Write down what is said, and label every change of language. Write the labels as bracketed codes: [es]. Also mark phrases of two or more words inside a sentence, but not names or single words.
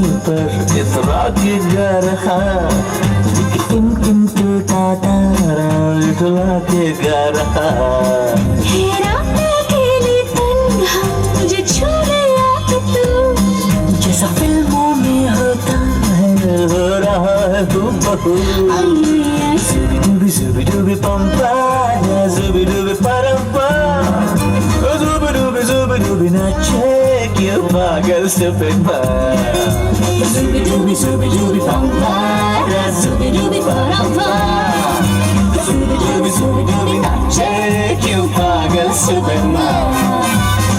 [hi] पर इतरा के गा रहा, टिम टिम टूटा तारा इतरा के गा रहा। हेरा मैं अकेली तन्हा मुझे छू लिया कि तू जैसा फिल्मों में होता है हो रहा है हूबहू। ay ay ay Zubi dubi pampara, zubi dubi parampam. Zubi dubi nache क्यों पागल [en] stupid man. Zubi dubi pampara, zubi dubi parampam. Zubi dubi [hi] nache क्यों पागल [en] stupid man.